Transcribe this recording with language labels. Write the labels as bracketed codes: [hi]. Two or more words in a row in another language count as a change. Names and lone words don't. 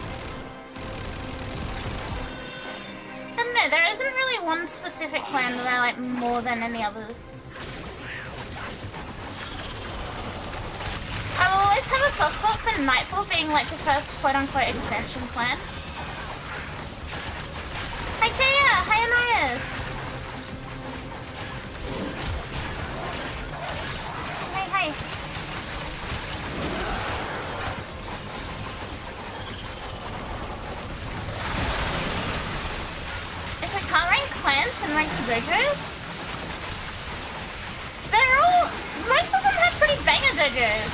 [en] I don't know, there isn't really one specific clan that I like more than any others. I will always have a soft spot for Nightfall being like the first quote-unquote expansion clan. Hi Kaya! Hi Anarias! Hi. If I can't rank clans and rank dojos, most of them have pretty banger dojos.